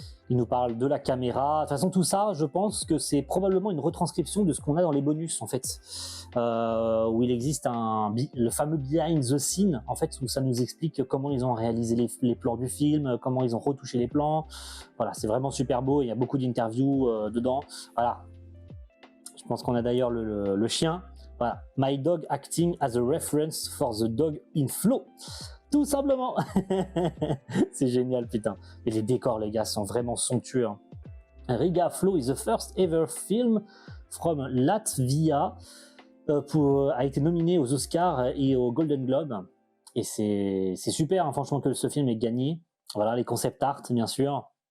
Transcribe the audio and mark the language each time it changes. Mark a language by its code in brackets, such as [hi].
[fr] Il nous parle de la caméra. De toute façon, tout ça, je pense que c'est probablement une retranscription de ce qu'on a dans les bonus, en fait, où il existe le fameux behind the scene, en fait, où ça nous explique comment ils ont réalisé les plans du film, comment ils ont retouché les plans. Voilà, c'est vraiment super beau. Il y a beaucoup d'interviews dedans. Voilà. Je pense qu'on a d'ailleurs le chien. Voilà. [en] My dog acting as a reference for the dog in Flow. [fr] Tout simplement. C'est génial, putain. Et les décors, les gars, sont vraiment somptueux. Hein. [en] Riga Flow is the first ever film from Latvia [fr] a été nominé aux Oscars et aux Golden Globe. Et c'est super, hein, franchement, que ce film ait gagné. Voilà, les concept art, bien sûr.